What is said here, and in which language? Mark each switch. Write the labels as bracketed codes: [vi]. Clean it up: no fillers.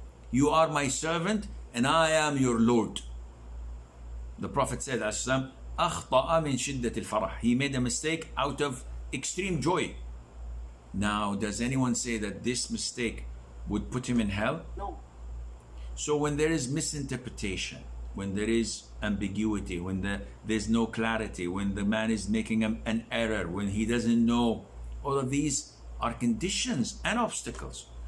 [en] You are my servant and I am your Lord. The Prophet said, [ar] أخطأ من شدة الفرح. [en] He made a mistake out of extreme joy. Now, does anyone say that this mistake would put him in hell? No. So when there is misinterpretation, when there is ambiguity, when there's no clarity, when the man is making an error, when he doesn't know, all of these are conditions and obstacles.